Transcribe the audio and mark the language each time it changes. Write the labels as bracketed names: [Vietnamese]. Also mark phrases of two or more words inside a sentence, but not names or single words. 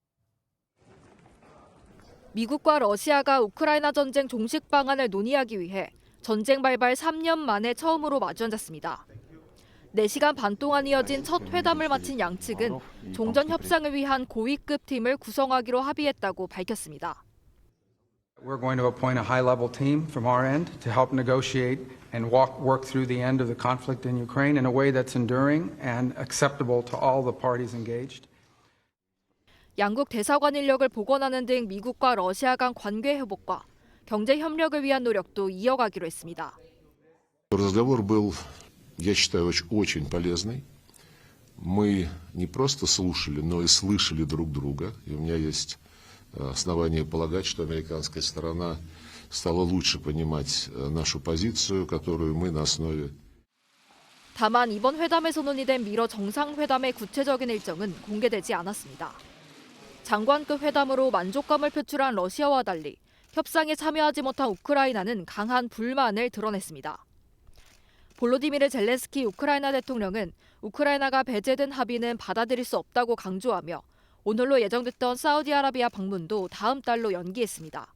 [Korean] 미국과 러시아가 우크라이나 전쟁 종식 방안을 논의하기 위해 전쟁 발발 3년 만에 처음으로 마주 앉았습니다. 4시간 반 동안 이어진 첫 회담을 마친 양측은 종전 협상을 위한 고위급 팀을 구성하기로 합의했다고 밝혔습니다. [English] We're going to appoint a high-level team from our end to help negotiate and work through the end of the conflict in Ukraine in a way that's enduring and acceptable to all the parties engaged. [Korean] 양국 대사관 인력을 복원하는 등 미국과 러시아 간 관계 회복과 경제 협력을 위한 노력도 이어가기로 했습니다. [Russian] Разговор был, я считаю, очень полезный. Мы не просто слушали, но и слышали друг друга. И у меня есть основания полагать, что американская сторона стала лучше понимать нашу позицию, которую мы на основе. [Korean] 다만 이번 회담에서 논의된 미러 정상회담의 구체적인 일정은 공개되지 않았습니다. 장관급 회담으로 만족감을 표출한 러시아와 달리 협상에 참여하지 못한 우크라이나는 강한 불만을 드러냈습니다. 볼로디미르 젤렌스키 우크라이나 대통령은 우크라이나가 배제된 합의는 받아들일 수 없다고 강조하며 오늘로 예정됐던 사우디아라비아 방문도 다음 달로 연기했습니다.